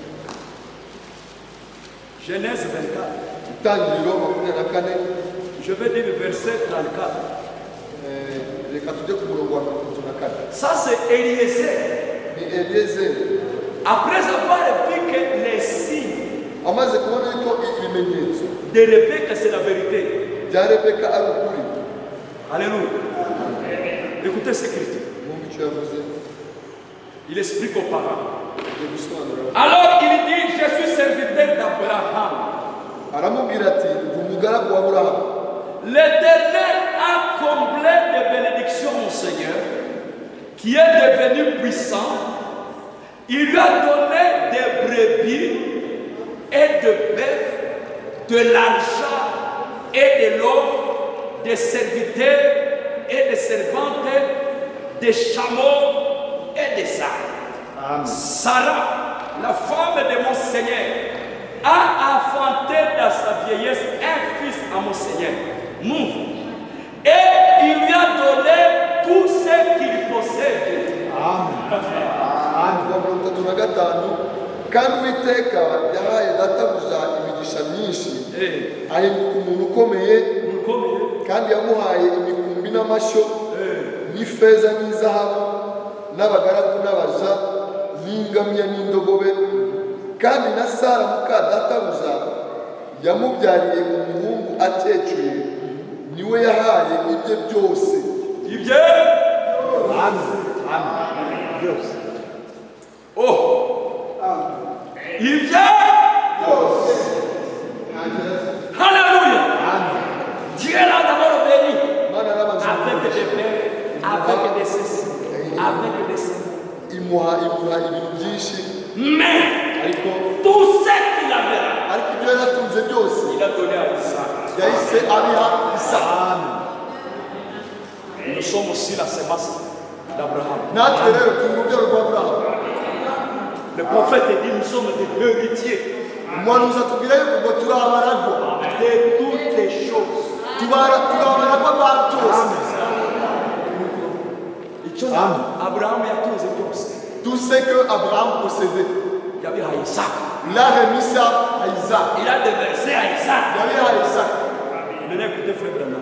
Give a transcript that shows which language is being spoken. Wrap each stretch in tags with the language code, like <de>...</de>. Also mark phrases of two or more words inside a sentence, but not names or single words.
<fr>Genèse 24.</fr> <rw>Itangiriro 24.</rw> <fr>Je vais dire le verset 34.</fr> <rw>Reka tujye ku murongo wa 34.</rw> <fr>Ça, c'est Eliezer.</fr> <rw>Ni Eliezer</rw> <fr>Après avoir vu que les signes</fr> <rw>amaze kubona yuko ibimenyetso</rw> <fr>de Rebecca, c'est la vérité.</fr> <rw>bya Rebeka ari ukuri.</rw> <fr>Alléluia. Écoutez ce qu'il dit.</fr> <rw>Mwumva icyo yavuze.</rw> <fr>Il explique aux parents.</fr> <rw>Agiye gusobanura.</rw> <fr>Alors il dit, je suis serviteur d'Abraham.</fr> <rw>Aramubwira ati umugaragu wa Aburahamu.</rw> <fr>L'Éternel a comblé de bénédictions mon Seigneur, qui est devenu puissant. Il lui a donné des brebis et de bœufs, de l'argent et de l'or, des serviteurs et des servantes, des chameaux et des ânes. Sarah, la femme de mon Seigneur, a enfanté dans sa vieillesse un fils à mon Seigneur. Move. Et il lui a donné tout ce qu'il possède.</fr> <rw>Mirongo itatu na gatanu kandi Uwiteka yahaye databuja imigisha myinshi ahinduka umuntu ukomeye kandi yamuhaye imikumbi n'amashyo n'ifeza n'izahabu n'abagaragu n'abaja n'ingamiya n'indogobe kandi na Sara muka databuja yamubyariye umuhungu akecuye niwe yahaye ibye byose. Ibye? Oh! Ibye?</rw> <fr>Alléluia! Dieu l'a d'abord béni avec des bœufs, avec des ceci, avec des ceci.</fr> <rw>imuha ibintu byinshi</rw> <fr>Mais</fr> <rw>ariko</rw> <fr>tout ce qu'il avait,</fr> <rw>ariko ibyo yaratunze byose</rw> <fr>il a donné à Isaac.</fr> <rw>yahise abiha Isaka.</rw> <fr>Nous sommes aussi la semence d'Abraham.</fr> <rw>Natwe rero turi urubyaro rwa Aburahamu.</rw> <fr>Le prophète dit nous sommes des héritiers</fr> <rw>Umuhanuzi atubwira yuko ngo turi abaragwa</rw> <fr>de toutes les choses.</fr> <rw>turi abaragwa ba byose. Abraham yatunze byose.</rw> <fr>Tout ce que Abraham possédait</fr> <rw>Yabihaye Isaac.</rw> <fr>il a remis ça à Isaac. Il a déversé à Isaac.</fr> <rw>Yabiha Isaac.</rw> <fr>Venez écouter frère Branham.</fr>